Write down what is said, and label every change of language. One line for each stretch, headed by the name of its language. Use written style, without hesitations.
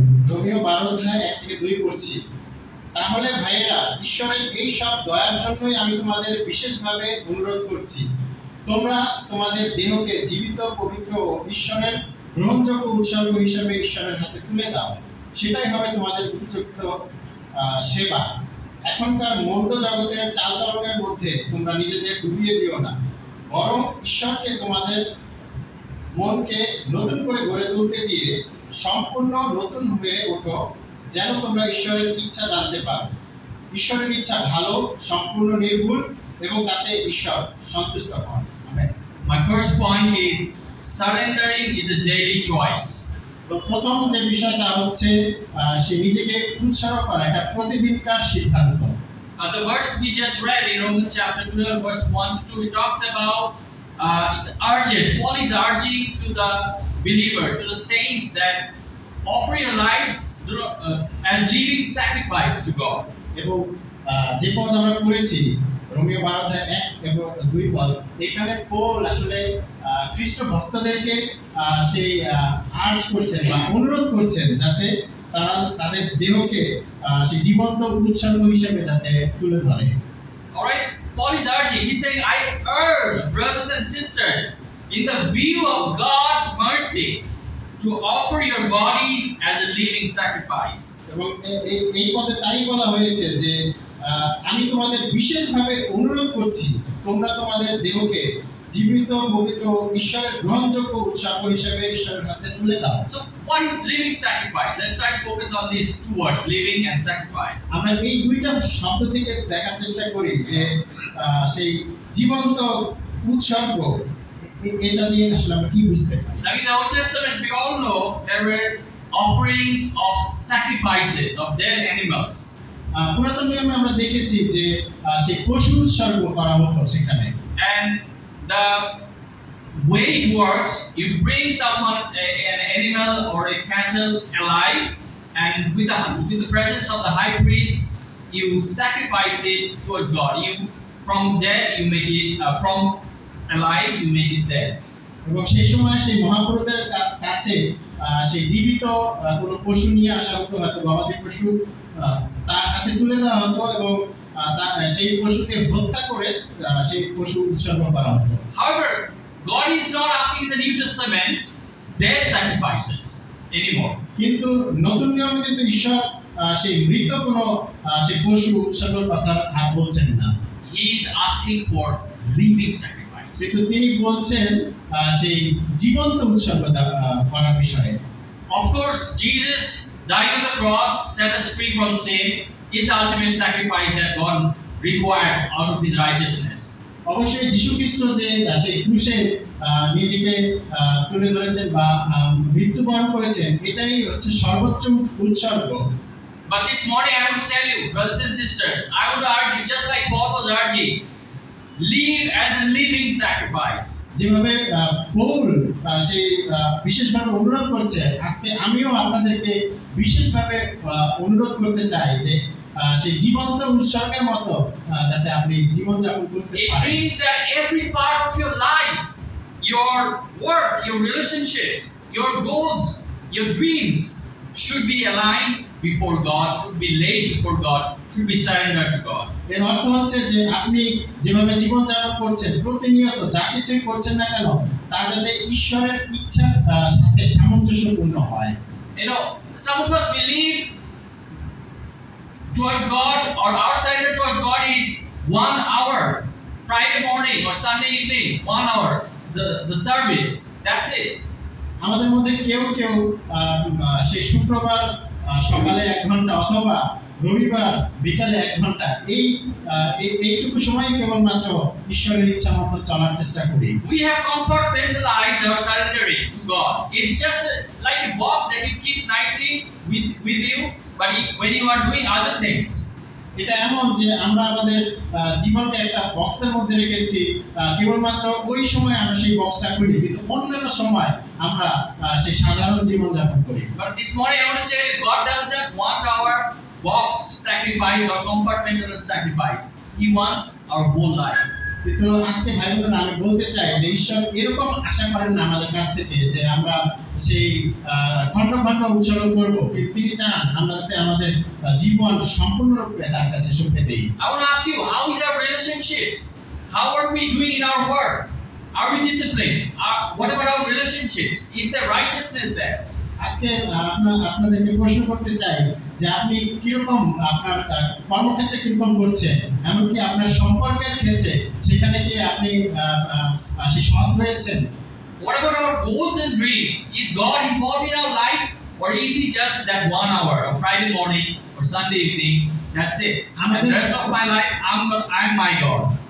Bangla: Romeo 12 অধ্যায় 1 থেকে 2 পড়ছি তাহলে ভাইয়েরা ঈশ্বরের এই সব দয়ার জন্যই আমি তোমাদের বিশেষভাবে অনুরোধ করছি তোমরা তোমাদের দেহকে জীবিত পবিত্র ও ঈশ্বরের গ্রহণযোগ্য উৎসর্গ হিসেবে ঈশ্বরের হাতে তুলে দাও সেটাই হবে তোমাদের উপযুক্ত সেবা এখনকার মন্দ জগতের চালচলনের মধ্যে তোমরা নিজেদের ডুবিয়ে দিও না বরং ঈশ্বরকে তোমাদের মনকে নতুন করে গড়ে তুলতে দিয়ে সম্পূর্ণ নতুন হয়ে ওঠো যেন তোমরা ঈশ্বরের ইচ্ছা জানতে পারো ঈশ্বরের ইচ্ছা ভালো সম্পূর্ণ নির্ভুল এবং তাতে ঈশ্বর সন্তুষ্ট হন amen
English: My first point is surrendering is a daily choice.
Bangla: তো প্রথম যে বিষয়টা হচ্ছে সে নিজেকে উৎসর্গ করা এটা প্রতিদিনকার সিদ্ধান্ত
English: The verse we just read in Romans chapter 12, verse 1 to 2, it talks about, it urges, Paul is urging to the believers, to the saints, that offer your lives as living sacrifice to God.
Bangla: এবং যে পদ আমরা পড়েছি রোমীয় 12:1-2 পদ, এখানে Paul আসলে খ্রিস্ট ভক্তদেরকে সেই urge করছেন বা অনুরোধ করছেন যাতে তারা তাদের দেহকে সেই জীবন্ত উৎসর্গ হিসেবে যাতে তুলে ধরে।
English: All right, Paul is urging. He's saying, I urge brothers and sisters, in the view of God's mercy, to offer your bodies as a living sacrifice.
Bangla: এবং এই পদে তাই বলা হয়েছে যে আমি তোমাদের বিশেষভাবে অনুরোধ করছি তোমরা তোমাদের দেহকে জীবিত পবিত্র ঈশ্বরের গ্রহণযোগ্য উৎসর্গ হিসেবে ঈশ্বরের হাতে তুলে দাও।
English: So what is living sacrifice? Let's try to focus on these two words, living and sacrifice.
Bangla: আমরা এই দুইটা শব্দ থেকে দেখার চেষ্টা করি যে সেই জীবন্ত উৎসর্গ এটা দিয়ে আসলে আমরা কি বুঝতে পারি।
English: Now in the Old Testament we all know there were offerings of sacrifices of dead animals.
Bangla: পুরাতন নিয়মে আমরা দেখেছি যে সেই পশু উৎসর্গ করা হতো সেখানে।
English: And the way it works, you bring someone an animal or a cattle alive, and with the presence of the high priest, you sacrifice it towards God. You from dead you make it from alive you make it dead.
Bangla: এবং সেই সময় সেই মহাপুরুষের কাছে সেই জীবিত কোনো পশু নিয়ে আসা হতো, হয়তো গবাদি পশু তার হাতে তুলে দেওয়া হতো এবং সেই পশুকে হত্যা করে সেই পশু উৎসর্গ করা হতো।
English: However, God is not asking in the New Testament dead sacrifices anymore.
Bangla: কিন্তু নতুন নিয়মে কিন্তু ঈশ্বর সেই মৃত কোনো সেই পশু উৎসর্গের কথা আর বলছেন না।
English: He is asking for living sacrifice.
Bangla: কিন্তু তিনি বলছেন সেই জীবন্ত উৎসর্গ করার বিষয়ে।
English: Of course, Jesus dying on the cross set us free from sin is the ultimate sacrifice that God required out of His righteousness.
Bangla: অবশ্যই যীশু খ্রিস্ট যে সেই ক্রুশে নিজেকে তুলে ধরেছেন বা মৃত্যুবরণ করেছেন এটাই হচ্ছে সর্বোচ্চ উৎসর্গ।
English: But this morning I want to tell you, brothers and sisters, I want to urge you, just like Paul was urging, live as a living sacrifice.
Bangla: যেভাবে পৌল সেই বিশেষভাবে অনুরোধ করছে, আজকে আমিও আপনাদেরকে বিশেষভাবে অনুরোধ করতে চাই যে সেই জীবন্ত উৎসর্গের মতো যাতে আপনি জীবনযাপন করতে পারেন।
English: It means that every part of your life, your work, your relationships, your goals, your dreams should be aligned before God, should be laid before God, should be surrendered to God.
Bangla: এর অর্থ হচ্ছে যে আপনি যেভাবে জীবনযাপন করছেন প্রতিনিয়ত যা কিছুই করছেন না কেন তা যাতে ঈশ্বরের ইচ্ছার সাথে সামঞ্জস্যপূর্ণ হয়।
English: You know, some of us believe towards God, or our surrender towards God is 1 hour, Friday morning or Sunday evening, 1 hour, the service. That's it.
Bangla: আমাদের মধ্যে কেউ কেউ সেই শুক্রবার সকালে 1 ঘন্টা অথবা রবিবার বিকালে 1 ঘন্টা এইটুকু সময় কেবলমাত্র ঈশ্বরের ইচ্ছা মতো চলার চেষ্টা করি।
English: We have compartmentalized our surrendering to God. It's just like a box that you keep nicely with you, but when you are doing other things.
Bangla: এটা এমন যে আমরা আমাদের জীবনকে একটা বক্সের মধ্যে রেখেছি, কেবলমাত্র ওই সময় আমরা সেই বক্সটা খুলি, কিন্তু অন্যান্য সময় আমরা সেই সাধারণ জীবনযাপন করি।
English: But this morning I want to tell you, God does not want our box sacrifice or compartmental sacrifice. He wants our whole life.
Bangla: কিন্তু আজকে ভাই বোনেরা আমি বলতে চাই যে ঈশ্বর এরকম আশা করেন না আমাদের কাছ থেকে যে আমরা সেই খণ্ড খণ্ড উৎসর্গ করব, কিন্তু তিনি চান আমরা যাতে আমাদের জীবন সম্পূর্ণরূপে তার কাছে সঁপে দেই।
English: I want to ask you, how is our relationships? How are we doing in our work? Are we disciplined? What about our relationships? Is there righteousness there?
Bangla: আজকে আপনাদেরকে প্রশ্ন করতে চাই যে আপনি কিরকম আপনার কর্মক্ষেত্রে কিরকম করছেন, এমনকি আপনার সম্পর্কের ক্ষেত্রে সেখানে কি আপনি সৎ রয়েছেন?
English: What about our goals and dreams? Is God involved in our life, or is He just that 1 hour of Friday morning or Sunday evening? That's it. And the rest of my life, I'm my God.